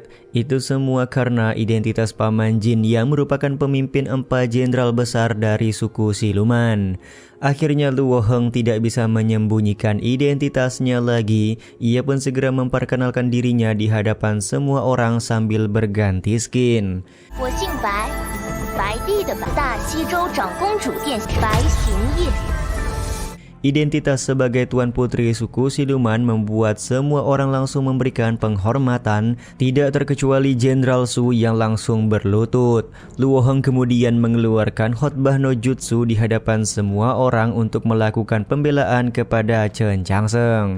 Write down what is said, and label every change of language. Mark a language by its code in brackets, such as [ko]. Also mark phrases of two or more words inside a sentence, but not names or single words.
[id] Itu semua karena identitas Paman Jin yang merupakan pemimpin 4 jenderal besar dari suku siluman. Akhirnya Luo Heng tidak bisa menyembunyikan identitasnya lagi. Ia pun segera memperkenalkan dirinya di hadapan semua orang sambil berganti skin. [zh] 我姓白，白帝的白，大西州长公主殿白行业。 [id] Identitas sebagai Tuan Putri suku siluman membuat semua orang langsung memberikan penghormatan, tidak terkecuali Jenderal Su yang langsung berlutut. Luo Heng kemudian mengeluarkan khotbah no jutsu di hadapan semua orang untuk melakukan pembelaan kepada Chen Changsheng.